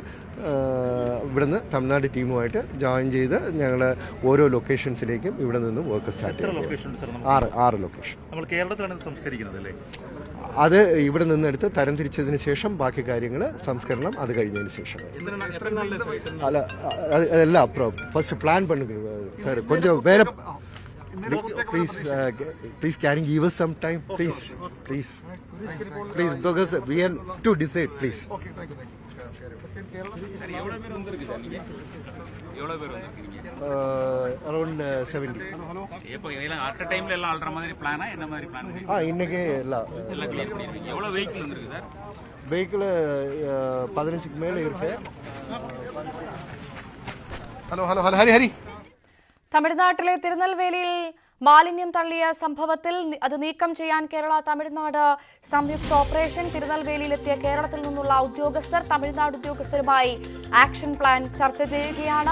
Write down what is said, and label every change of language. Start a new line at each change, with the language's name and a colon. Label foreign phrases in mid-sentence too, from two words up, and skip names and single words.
Malayalam: ഇവിടുന്ന് തമിഴ്നാട് ടീമുമായിട്ട് ജോയിൻ ചെയ്ത് ഞങ്ങൾ ഓരോ ലൊക്കേഷൻസിലേക്കും ഇവിടെ നിന്നും വർക്ക് സ്റ്റാർട്ട് ചെയ്യും. 6 ലൊക്കേഷൻ. അത് ഇവിടെ നിന്നെടുത്ത് തരം തിരിച്ചതിന് ശേഷം ബാക്കി കാര്യങ്ങൾ സംസ്കരണം അത് കഴിഞ്ഞതിന് ശേഷം. അല്ല, അതെല്ലാം അപ്പുറം
English: first plan
Tamil: பண்ணுங்க சார். கொஞ்சம் வேலை
English: please can you give us some time please because we have to decide please. Around 70.
Tamil: இப்போ இதெல்லாம் அட் டைம்ல எல்லாம் ஆல்ற மாதிரி பிளானா என்ன மாதிரி பிளான்? இன்னைக்கு எல்லாம் கிளியர் பண்ணிருக்கீங்க. எவ்வளவு வெஹிக்கிள் வந்திருக்கு சார்? வெஹிக்கிள் 15க்கு மேல இருக்கு.
Malayalam: ഹലോ ഹരി. തമിഴ്നാട്ടിലെ തിരുനെൽവേലിയിൽ മാലിന്യം തള്ളിയ സംഭവത്തിൽ അത് നീക്കം ചെയ്യാൻ കേരള തമിഴ്നാട് സംയുക്ത ഓപ്പറേഷൻ. തിരുനെൽവേലിയിലെത്തിയ കേരളത്തിൽ നിന്നുള്ള ഉദ്യോഗസ്ഥർ തമിഴ്നാട് ഉദ്യോഗസ്ഥരുമായി ആക്ഷൻ പ്ലാൻ ചർച്ച ചെയ്യുകയാണ്.